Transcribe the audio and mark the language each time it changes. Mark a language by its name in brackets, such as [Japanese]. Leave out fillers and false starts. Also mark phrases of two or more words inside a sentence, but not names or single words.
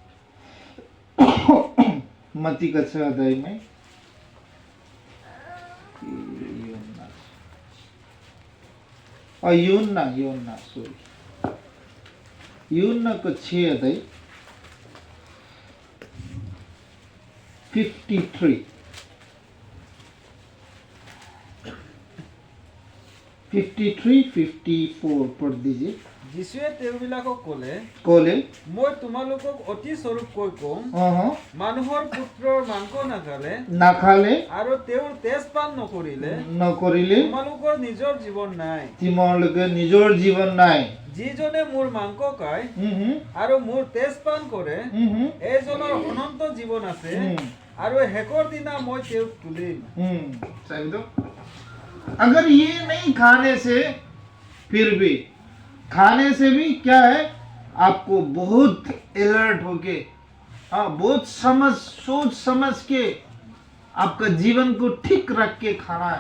[Hindi] मत्ती का 6 अध्याय में और यूहन्ना को 6 अध्याय 53-54 पढ़ दीजिए। [Assamese] যীশুৱে তেওঁবিলাকক ক'লে, মই তোমালোকক অতি স্বৰূপকৈ কওঁ, মানুহৰ পুত্ৰৰ মাংস নাখালে আৰু তেওঁৰ তেজ পান নকৰিলে তোমালোকৰ নিজৰ জীৱন নাই। যিজনে মোৰ মাংস খায় আৰু মোৰ তেজ পান কৰে, এইজনৰ অনন্ত জীৱন আছে, আৰু শেষৰ দিনা মই তেওঁক তুলিম। [Hindi] अगर ये नहीं खाने से, फिर भी खाने से भी क्या है, आपको बहुत अलर्ट होके, बहुत सोच समझ के आपका जीवन को ठीक रख के खाना है।